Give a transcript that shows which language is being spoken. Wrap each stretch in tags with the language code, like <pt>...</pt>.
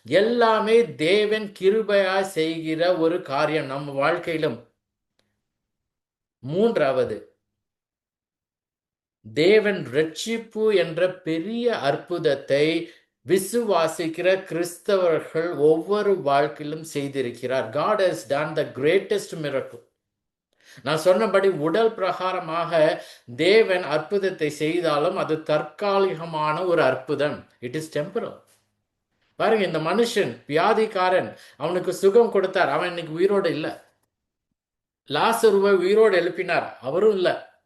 <ta>எல்லாமே தேவன் கிருபையா செய்கிற ஒரு காரியம் நம்ம வாழ்க்கையிலும். மூன்றாவது, தேவன் ரட்சிப்பு என்ற பெரிய அற்புதத்தை விசுவாசிக்கிற கிறிஸ்தவர்கள் ஒவ்வொரு வாழ்க்கையிலும் செய்திருக்கிறார்.</ta> <en>God has done the greatest miracle.</en> <ta>நான் சொன்னபடி உடல் பிரகாரமாக தேவன் அற்புதத்தை செய்தாலும் அது தற்காலிகமான ஒரு அற்புதம்.</ta> <en>It is temporal.</en> <ta>பாருங்க, இந்த மனுஷன் வியாதிக்காரன், அவனுக்கு சுகம் கொடுத்தார், அவன் இன்னைக்கு உயிரோடு இல்லை. லாசருவை உயிரோடு எழுப்பினார், அவரும் இல்லை.</ta>